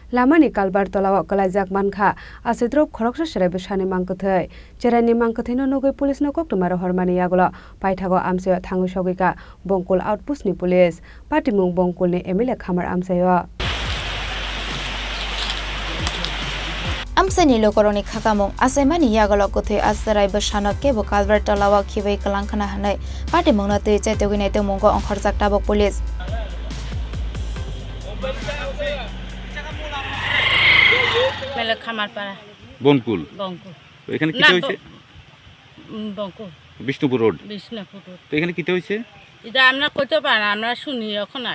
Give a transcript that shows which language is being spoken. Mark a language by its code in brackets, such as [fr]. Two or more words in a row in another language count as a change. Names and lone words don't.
[trp] Lamani kalbar tolawa kalajak mankha asidrop khoroksa serai besani mangkothai cherani mangkothai no nogoi police no koktumaro hormani yagulo paithago amsayo thangu sogika Bongkul outpost ni police patimung Bongkul ni MLA khamar amsayo Amsani lokoroni khakamung asaimani yagalo kothe asarai besana kebo kalbar tolawa khibai kalangkhana hanai patimung na te chaitoginai te mungko ongkhorjak tabok police [bn] মেলে খামার পাড়া বনকুল বঙ্কুল তো এখানে কি হইছে বঙ্কুল বিষ্ণুপুর রোড বিষ্ণুপুর তো এখানে কি হইছে এটা আমরা কইতে পারি না আমরা শুনি এখন আই